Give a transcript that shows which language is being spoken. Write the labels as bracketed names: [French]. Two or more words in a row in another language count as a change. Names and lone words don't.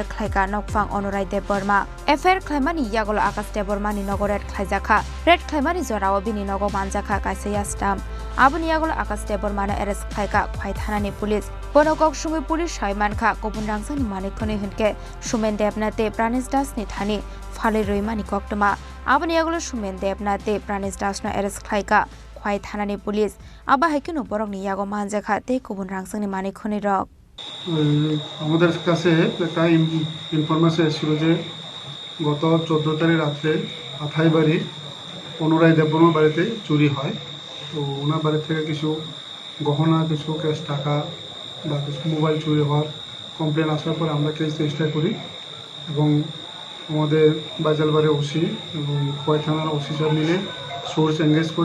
[Kok Borok] खालायगा नकफां अनुराय देव बर्मा एफआईआर खालायमानि यागल आकाश देव बर्मानि नग रेड खालायजाखा रेड खालायमानि जराव बिनि नग मानजाखा कायसा स्टाम्प आबुनि यागल आकाश देव बर्मानो एरेस्ट खालायगा खवाइ थानानि पुलिस बनगक सुंगै पुलिस साइमानखा गुबुन रांसांनि मानिखनै होनके सुमेन देबनाथे प्राणेश दासनि थानि फालै रैमानि कक्टमा आबुनि यागल सुमेन देबनाथे प्राणेश दासनो एरेस्ट खालायगा खवाइ थानानि पुलिस आबा हाइकिनो बरकनि यागो मानजाखा ते गुबुन रांसांनि मानिखनै रक [Bangla] আমাদের কাছে একটা ইনফরমেশন এসেছিল যে গত 14 তারিখ রাত্রে আথাইবাড়ি অনুরায় দেববর্মার বাড়িতে চুরি হয়। তো ওনার বাড়ি থেকে কিছু গহনা, কিছু ক্যাশ টাকা বা কিছু মোবাইল চুরি হওয়ার কমপ্লেন আসার পর আমরা [English] case register [Bangla] করি এবং আমাদের বাজালবাড়ি ওসি এবং খোয়াই থানার ওসি সব মিলে [English] source engage [Bangla] করি।